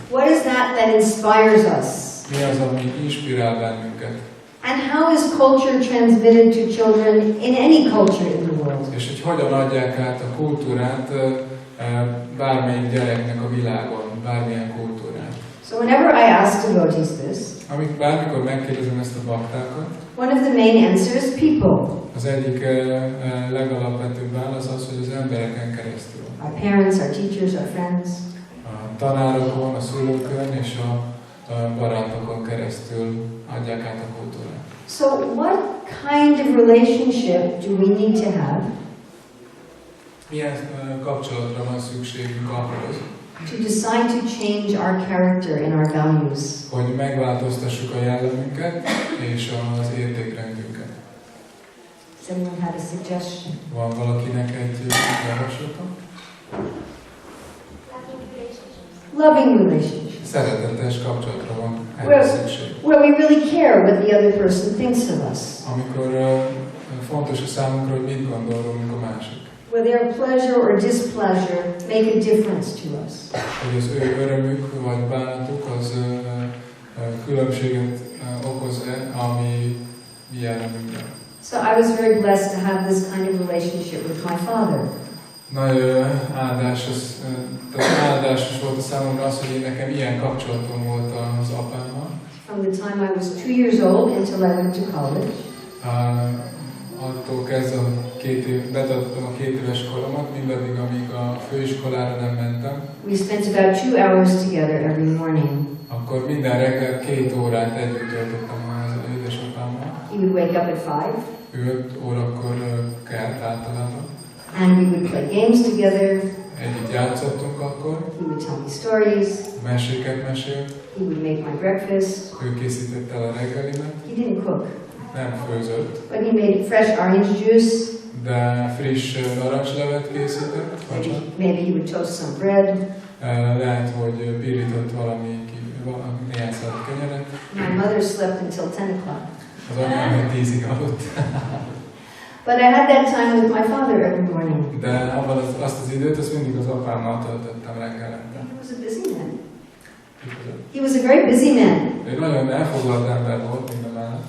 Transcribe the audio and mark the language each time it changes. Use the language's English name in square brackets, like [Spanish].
[English] What is that inspires us? [Hungarian] Mi az, ami inspirál bennünket? [English] And how is culture transmitted to children in any culture in the world? [Hungarian] És hogy hogyan adják át a kultúrát bármelyik gyereknek a világon, bármilyen kultúrát. [English] So whenever I ask devotees this, [Hungarian] bármikor megkérdezem ezt a baktákat, [English] one of the main answers is people. [Hungarian] Az egyik legalapvetőbb válasz az, hogy az embereken keresztül. [English] Our parents, our teachers, our friends. [Hungarian] A tanárokon, a szülőkön és a barátokon keresztül adják át a kultúrát. [English] So what kind of relationship do we need to have? [Hungarian] Milyen kapcsolatra van szükségünk ahhoz, [English] to decide to change our character and our values? [Hungarian] Hogy megváltoztassuk a jellemünket és az értékrendünket. [English] Does anyone have a suggestion? [Hungarian] Van valakinek egy javaslata? [English] Loving relationships. [Hungarian] Szeretetes kapcsolatra van erre szükség. [English] Where we really care what the other person thinks of us. [Hungarian] Amikor fontos a számunkra, hogy mit gondolunk a másik. [English] Where their pleasure or displeasure make a difference to us. [Hungarian] Hogy az ő örömük vagy bánatuk az különbséget okoz-e a mi jellemünkben. [English] So I was very blessed to have this kind of relationship with my father. [Hungarian] Nagy áldásos volt a számomra az, hogy nekem ilyen kapcsolatom volt az apámmal. [English] From the time I was 2 years old until I went to college. [Hungarian] Attól kezdve, hogy betartottam a 2 éves koromat, mindaddig, amíg a főiskolára nem mentem. [English] We spent about 2 hours together every morning. [Hungarian] Akkor minden reggel 2 órát együtt töltöttem az édesapámmal. [English] He would wake up at 5. [Hungarian] Ő 5 órakor kelt általában. [English] And we would play games together. [Hungarian] Együtt játszottunk akkor. [English] He would tell me stories. [Hungarian] Meséket mesélt. [English] He would make my breakfast. [Hungarian] Ő készítette el a reggelimet. [English] He didn't cook. [Hungarian] Nem főzött. [English] But he made fresh orange juice. [Hungarian] De friss narancslevet készített. [English] Maybe he would toast some bread. [Hungarian] Lehet, hogy pirított néhány szállat kenyeret. [English] My mother slept until 10 o'clock. [Hungarian] Az anyám 10-ig aludt. [English] But I had that time with my father every morning. [Hungarian] De abban azt az időt, azt mindig az apámmal töltöttem reggelente. [English] He was a busy man. He was a very busy man. [Hungarian] Ő nagyon elfoglalt ember volt mindemellett.